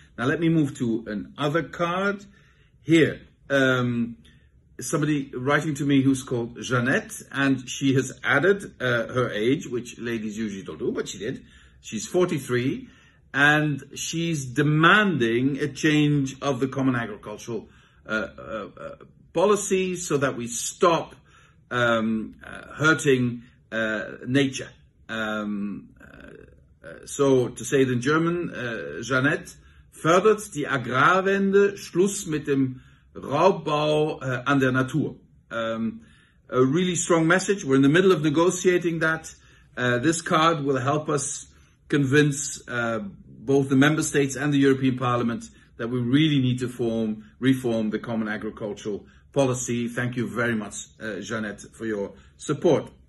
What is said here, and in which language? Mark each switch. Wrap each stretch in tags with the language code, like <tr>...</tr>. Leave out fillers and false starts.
<en>Now let me move to another card. Here, somebody writing to me who's called Jeannette, and she has added her age, which ladies usually don't do, but she did. She's 43, and she's demanding a change of the Common Agricultural policy so that we stop hurting nature. So to say it in German, Jeannette,</en> <de>fördert die Agrarwende, Schluss mit dem Raubbau an der Natur.</de> <en>A really strong message. We're in the middle of negotiating that. This card will help us convince both the member states and the European Parliament that we really need to reform the Common Agricultural Policy. Thank you very much, Jeannette, for your support.</en>